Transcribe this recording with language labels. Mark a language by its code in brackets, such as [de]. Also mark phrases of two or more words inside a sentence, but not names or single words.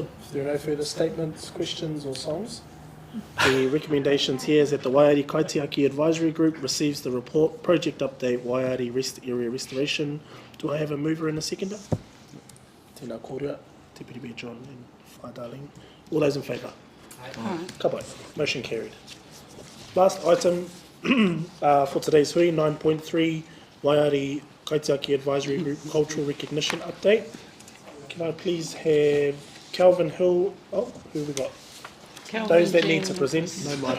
[en] If there are no further statements, questions or songs, the recommendations here is that the Waiāri Kaitiaki Advisory Group receives the report, project update, Waiāri Rest Area Restoration. Do I have a mover and a seconder? [mi] Tēnā kōrua, [en] Te Piripi John and Whai Darling. All those in favour? Aye. [mi] Ka pai. [en] Motion carried. Last item for today's hui, 9.3, Waiāri Kaitiaki Advisory Group Cultural Recognition Update. Can I please have Calvin Hill, who have we got? Calvin, those that Jen, need to present, no mic.